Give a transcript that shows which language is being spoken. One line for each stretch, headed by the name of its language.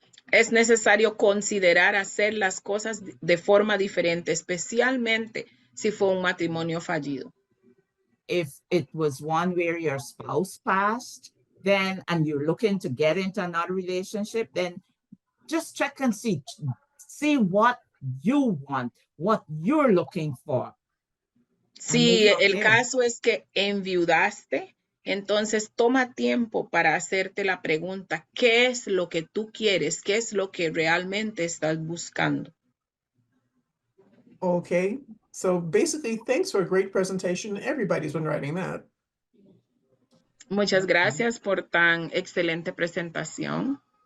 Spanish: Es necesario considerar hacer las cosas de forma diferente, especialmente si fue un matrimonio fallido.
English: If it was one where your spouse passed, then, and you're looking to get into another relationship, then just check and see what you want, what you're looking for.
Spanish: Si el caso es que enviudaste, entonces toma tiempo para hacerte la pregunta, ¿qué es lo que tú quieres? ¿Qué es lo que realmente estás buscando?
English: Okay, so basically, thanks for a great presentation. Everybody's been writing that.
Spanish: Muchas gracias por tan excelente presentación.